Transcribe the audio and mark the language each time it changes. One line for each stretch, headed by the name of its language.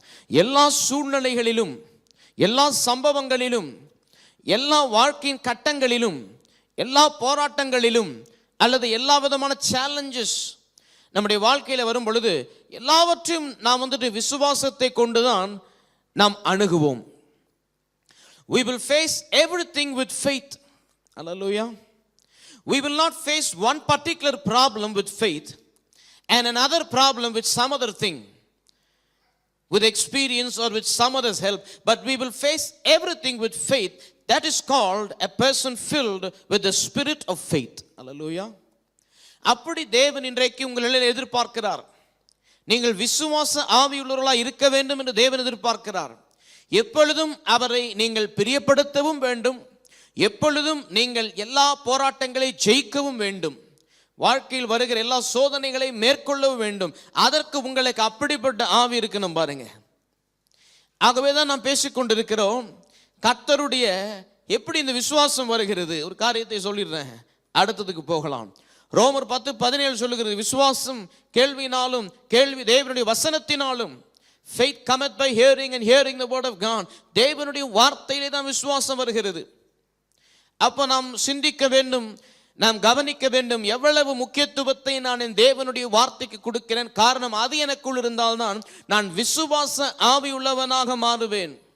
Tamil: எல்லா சூழ்நிலைகளிலும், எல்லா சம்பவங்களிலும், எல்லா வாழ்க்கையின் கட்டங்களிலும், எல்லா போராட்டங்களிலும் அல்லது எல்லா விதமான சேலஞ்சஸ் நம்முடைய வாழ்க்கையில் வரும் பொழுது எல்லாவற்றையும் நாம் விசுவாசத்தை கொண்டுதான் நாம் அணுகுவோம்.
English: We will face everything with faith. Hallelujah. We will not face one particular problem with faith and another problem with some other thing, with experience or with some other's help, but we will face everything with faith. That is called a person filled with the spirit of faith. Hallelujah.
Tamil: அப்படி தேவன் இன்றைக்கு உங்களில் எதிர்பார்க்கிறார். நீங்கள் விசுவாச ஆவியுள்ளவர்களாக இருக்க வேண்டும் என்று தேவன் எதிர்பார்க்கிறார். எப்பொழுதும் அவரை நீங்கள் பிரியப்படுத்தவும் வேண்டும், எப்பொழுதும் நீங்கள் எல்லா போராட்டங்களை ஜெயிக்கவும் வேண்டும், வாழ்க்கையில் வருகிற எல்லா சோதனைகளை மேற்கொள்ளவும் வேண்டும். அதற்கு உங்களுக்கு அப்படிப்பட்ட ஆவி இருக்கணும் பாருங்க. ஆகவே தான் நாம் பேசிக்கொண்டிருக்கிறோம். கர்த்தருடைய எப்படி இந்த விசுவாசம் வருகிறது? ஒரு காரியத்தை சொல்லிடுறேன், அடுத்ததுக்கு போகலாம். ரோமர் 10:17 சொல்லுகிறது, விசுவாசம் கேள்வினாலும், கேள்வி தேவனுடைய வசனத்தினாலும்.
English: Faith cometh by hearing and hearing the word of God.
Tamil: தேவனுடைய வார்த்தையிலே தான் விசுவாசம் வருகிறது. அப்போ நாம் சிந்திக்க வேண்டும், நாம் கவனிக்க வேண்டும், எவ்வளவு முக்கியத்துவத்தை நான் என் தேவனுடைய வார்த்தைக்கு கொடுக்கிறேன். காரணம், அது எனக்குள் இருந்தால்தான் நான் விசுவாச ஆவி உள்ளவனாக மாறுவேன்.